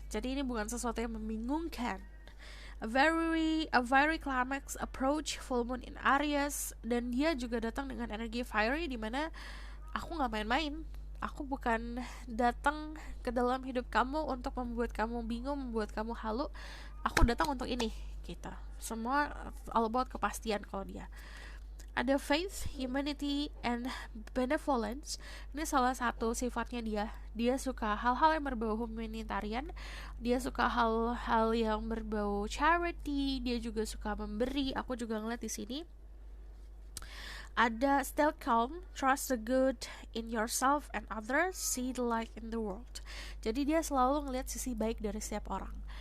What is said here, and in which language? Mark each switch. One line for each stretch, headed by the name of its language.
Indonesian: Jadi ini bukan sesuatu yang membingungkan.
English: A very climax approach, full moon in Aries,
Indonesian: dan dia juga datang dengan energi fiery, dimana aku nggak main-main. Aku bukan datang ke dalam hidup kamu untuk membuat kamu bingung, membuat kamu halu. Aku datang untuk ini gitu. Semua all about kepastian kalau dia. Ada faith, humanity, and benevolence. Ini salah satu sifatnya dia. Dia suka hal-hal yang berbau humanitarian. Dia suka hal-hal yang berbau charity. Dia juga suka memberi. Aku juga ngeliat di sini.
English: Ada still calm, trust the good in yourself and others, see the light in the world.
Indonesian: Jadi dia selalu ngeliat sisi baik dari setiap orang.